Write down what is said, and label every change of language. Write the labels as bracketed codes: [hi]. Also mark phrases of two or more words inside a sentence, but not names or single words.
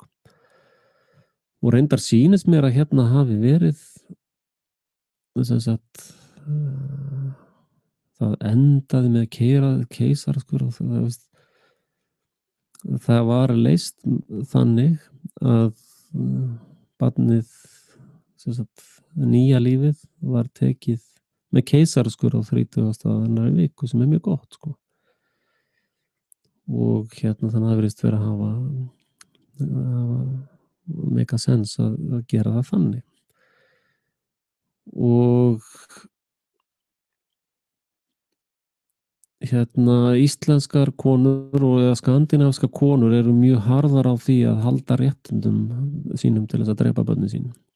[is] Og reyndar sýnist mér að hafi verið það endaði með keisaraskurð og það var leyst þannig að barnið nýja lífið var tekið með keisaraskurð á 30. viku sem er mjög gott sko. Og þannig að það virðist verið að hafa [en] make a sense [is] að gera það þannig. Og íslenskar konur eða skandinávskar konur eru mjög harðar á því að halda réttindum sínum til þess að drepa börnin sín.